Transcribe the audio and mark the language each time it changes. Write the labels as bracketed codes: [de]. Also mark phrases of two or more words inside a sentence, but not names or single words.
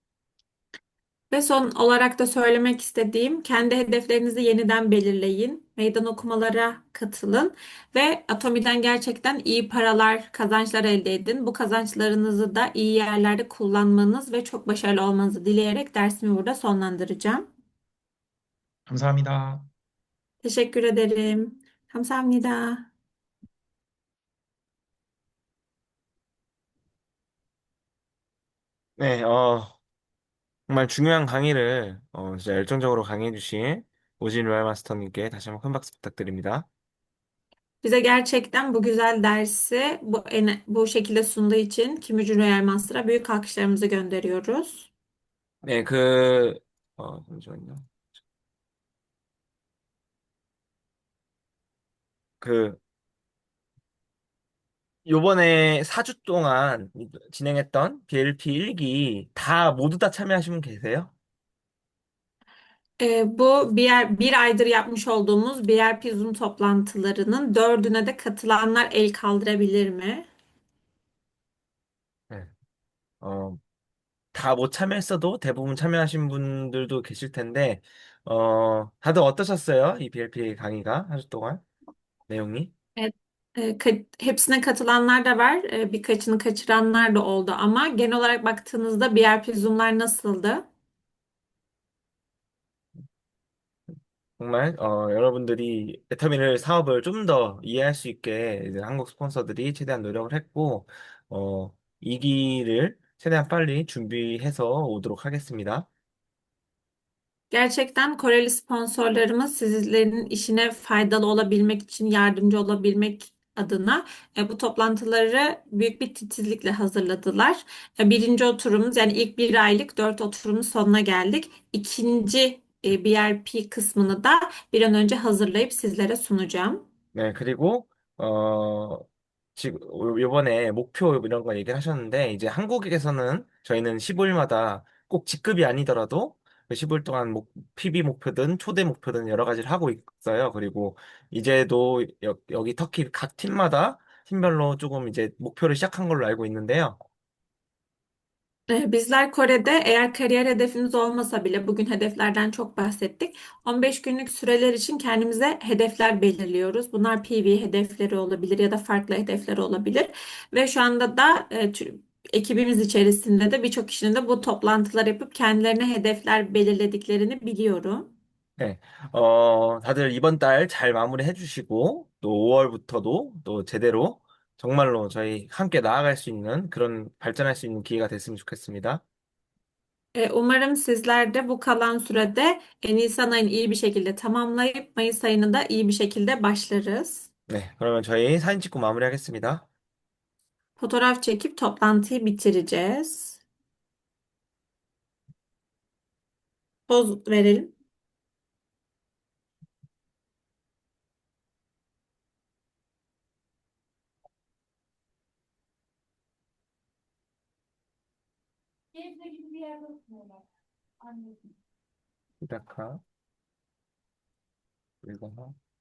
[tr] Ve son olarak da söylemek istediğim kendi hedeflerinizi yeniden belirleyin. meydan okumalara katılın ve Atomi'den gerçekten iyi paralar, kazançlar elde edin. Bu kazançlarınızı da iyi yerlerde kullanmanız ve çok başarılı olmanızı dileyerek dersimi burada sonlandıracağım. [ko] 감사합니다. [tr] Teşekkür ederim. [ko] 감사합니다. 네, 정말 중요한 강의를 진짜 열정적으로 강의해주신 오진 로얄 마스터님께 다시 한번 큰 박수 부탁드립니다. [tr] Bize gerçekten bu güzel dersi bu şekilde sunduğu için Kim Royal Master'a büyük alkışlarımızı gönderiyoruz. [ko] 네, 잠시만요. 그, 요번에 4주 동안 진행했던 BLP 1기 모두 다 참여하신 분 계세요? [tr] Bu bir aydır yapmış olduğumuz BRP Zoom toplantılarının dördüne de katılanlar el kaldırabilir mi? [ko] 네. 어, 다 못 참여했어도 대부분 참여하신 분들도 계실 텐데, 다들 어떠셨어요? 이 BLP 강의가 4주 동안 내용이? [tr] Evet, hepsine katılanlar da var, birkaçını kaçıranlar da oldu ama genel olarak baktığınızda BRP Zoom'lar nasıldı? [ko] 정말 여러분들이 애터미를 사업을 좀 더 이해할 수 있게 이제 한국 스폰서들이 최대한 노력을 했고, 2기를 최대한 빨리 준비해서 odo록 ha겠습니다. [tr] Gerçekten Koreli sponsorlarımız sizlerin işine faydalı olabilmek için yardımcı olabilmek adına bu toplantıları büyük bir titizlikle hazırladılar. Birinci oturumumuz yani ilk bir aylık dört oturumun sonuna geldik. İkinci BRP kısmını da bir an önce hazırlayıp sizlere sunacağım. [ko] 네, 그리고 지금 이번에 목표 이런 거 얘기를 하셨는데 이제 한국에서는 저희는 15일마다 꼭 직급이 아니더라도 그 15일 동안 PB 목표든 초대 목표든 여러 가지를 하고 있어요. 그리고 이제도 여기 터키 각 팀마다 팀별로 조금 이제 목표를 시작한 걸로 알고 있는데요. [tr] Bizler Kore'de eğer kariyer hedefimiz olmasa bile bugün hedeflerden çok bahsettik. 15 günlük süreler için kendimize hedefler belirliyoruz. Bunlar PV hedefleri olabilir ya da farklı hedefler olabilir. Ve şu anda da ekibimiz içerisinde de birçok kişinin de bu toplantılar yapıp kendilerine hedefler belirlediklerini biliyorum. [ko] 네, 다들 이번 달 잘 마무리해 주시고, 또 5월부터도 또 제대로 정말로 저희 함께 나아갈 수 있는 그런 발전할 수 있는 기회가 됐으면 좋겠습니다. [tr] Umarım sizler de bu kalan sürede Nisan ayını iyi bir şekilde tamamlayıp Mayıs ayını da iyi bir şekilde başlarız. [ko] 네, 그러면 저희 사진 찍고 마무리하겠습니다. [tr] Fotoğraf çekip toplantıyı bitireceğiz. Poz verelim. [ko] 시작하, 읽어서.